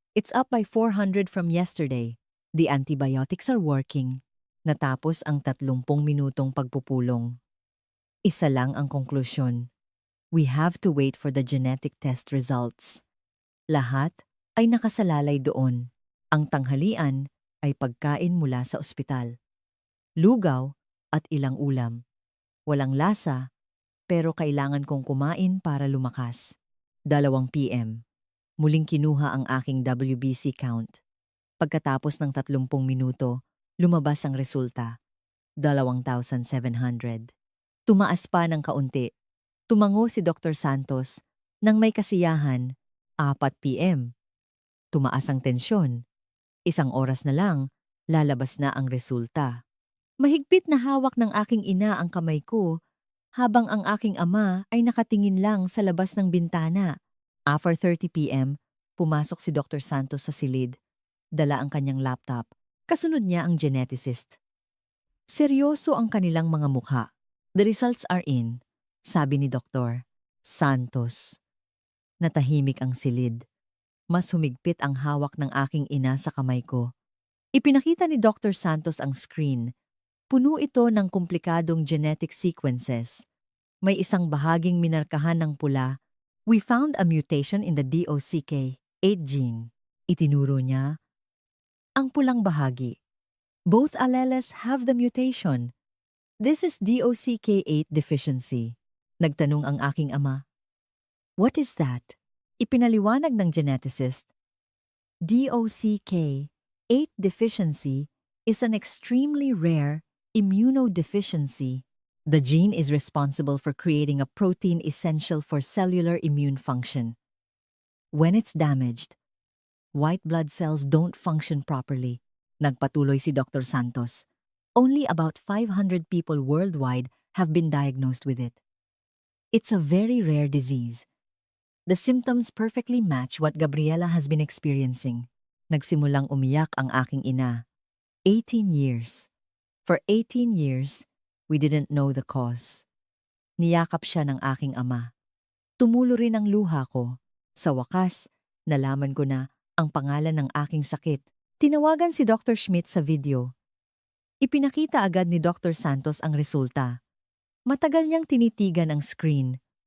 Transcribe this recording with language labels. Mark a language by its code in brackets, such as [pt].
[en] It's up by 400 from yesterday. The antibiotics are working. [tl] Natapos ang 30 minutong pagpupulong. Isa lang ang konklusyon. [en] We have to wait for the genetic test results. [tl] Lahat ay nakasalalay doon. Ang tanghalian ay pagkain mula sa ospital. Lugaw at ilang ulam. Walang lasa, pero kailangan kong kumain para lumakas. 2 p.m. Muling kinuha ang aking WBC count. Pagkatapos ng 30 minuto, lumabas ang resulta. 2,700. Tumaas pa ng kaunti. Tumango si Dr. Santos nang may kasiyahan. 4 p.m. Tumaas ang tensyon. 1 oras na lang, lalabas na ang resulta. Mahigpit na hawak ng aking ina ang kamay ko habang ang aking ama ay nakatingin lang sa labas ng bintana. [en] After 30 p.m., [tl] pumasok si Dr. Santos sa silid. Dala ang kanyang laptop. Kasunod niya ang geneticist. Seryoso ang kanilang mga mukha. [en] The results are in, [tl] sabi ni [en] Dr. [tl] Santos. Natahimik ang silid. Mas humigpit ang hawak ng aking ina sa kamay ko. Ipinakita ni Dr. Santos ang screen. Puno ito ng komplikadong genetic sequences. May isang bahaging minarkahan ng pula. [en] We found a mutation in the DOCK8 gene. [tl] Itinuro niya ang pulang bahagi. [en] Both alleles have the mutation. This is DOCK8 deficiency. [tl] Nagtanong ang aking ama. [en] What is that? [tl] Ipinaliwanag ng geneticist. [en] DOCK8 deficiency is an extremely rare immunodeficiency. The gene is responsible for creating a protein essential for cellular immune function. When it's damaged, white blood cells don't function properly. [tl] Nagpatuloy si [en] Dr. Santos. Only about 500 people worldwide have been diagnosed with it. It's a very rare disease. The symptoms perfectly match what Gabriela has been experiencing. [tl] Nagsimulang umiyak ang aking ina. [en] 18 years. For 18 years, we didn't know the cause. [tl] Niyakap siya ng aking ama. Tumulo rin ang luha ko. Sa wakas, nalaman ko na ang pangalan ng aking sakit. Tinawagan si Dr. Schmidt sa video. Ipinakita agad ni Dr. Santos ang resulta. Matagal niyang tinitigan ang screen.